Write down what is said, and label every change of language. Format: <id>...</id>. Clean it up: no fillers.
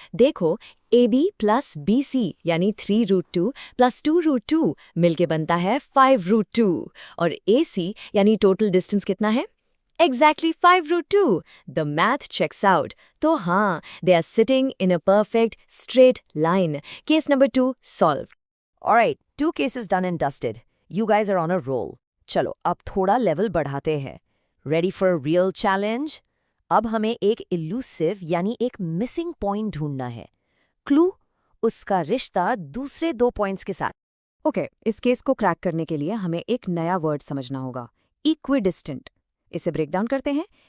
<hi>देखो, AB plus BC यानी 3√2 plus 2√2 मिलके बनता है 5√2 और AC यानी टोटल डिस्टेंस कितना है?</hi> <en>Exactly 5√2। The math checks out.</en> <hi>तो हाँ,</hi> <en>They are sitting in a perfect straight line.</en> <hi>Case number 2 solve.</hi> <en>Alright, 2 cases done and dusted. You guys are on a roll.</en> <hi>चलो अब थोड़ा लेवल बढ़ाते हैं।</hi> <en>Ready for a real challenge?</en> <hi>अब हमें एक इल्यूसिव यानी एक मिसिंग पॉइंट ढूंढना है। क्लू, उसका रिश्ता दूसरे 2 पॉइंट्स के साथ। ओके, इस केस को क्रैक करने के लिए हमें एक नया वर्ड समझना होगा, इक्विडिस्टेंट। इसे ब्रेक डाउन करते हैं।</hi>